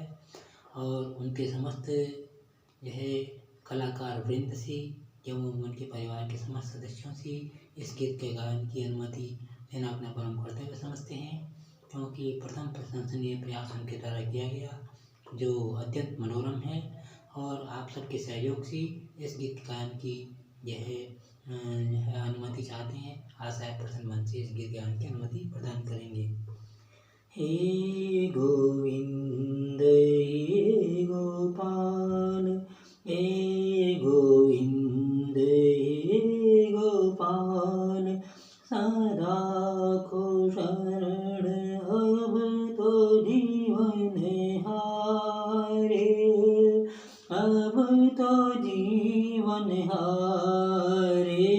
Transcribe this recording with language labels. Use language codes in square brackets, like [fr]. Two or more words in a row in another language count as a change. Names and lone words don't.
[hi] और उनके समस्त यह कलाकार वृंद से एवं उनके परिवार के समस्त सदस्यों से इस गीत के गायन की अनुमति लेना अपना परम कर्तव्य समझते हैं, क्योंकि प्रथम प्रशंसनीय प्रयास उनके द्वारा किया गया जो अत्यंत मनोरम है। और आप सबके सहयोग से इस गीत गायन की यह अनुमति चाहते हैं। आशा है प्रसन्न मन से इस गीत गायन की अनुमति प्रदान करेंगे। हे गोविंद हे गोपाल, हे गोविंद हे गोपाल, सदा को शरण अब तो जीवन हारे, अब तो जीवन हारे।